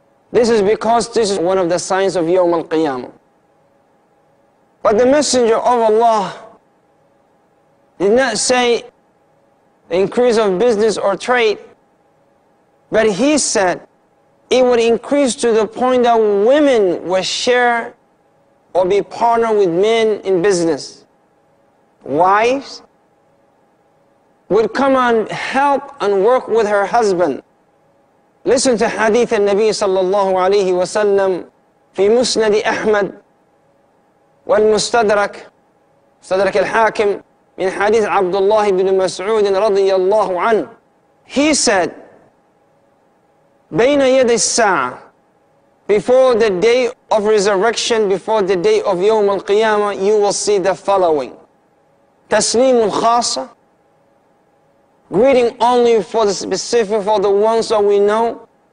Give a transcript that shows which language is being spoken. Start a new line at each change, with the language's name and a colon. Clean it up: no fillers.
English: This is because this is one of the signs of Yawm al-Qiyamah. But the Messenger of Allah did not say the increase of business or trade, but he said it would increase to the point that women would share or be partnered with men in business. Wives would come and help and work with her husband. Listen to hadith al-Nabi sallallahu alayhi wa sallam
Arabic: في مسند أحمد والمستدرك مستدرك الحاكم من حديث عبد الله بن مسعود رضي الله عنه.
English: He said,
Arabic: بين يدي الساعة,
English: before the day of resurrection, before the day of Yawm al-Qiyamah, you will see the following. Taslim al-Khasa, greeting only for the specific, for the ones that we know.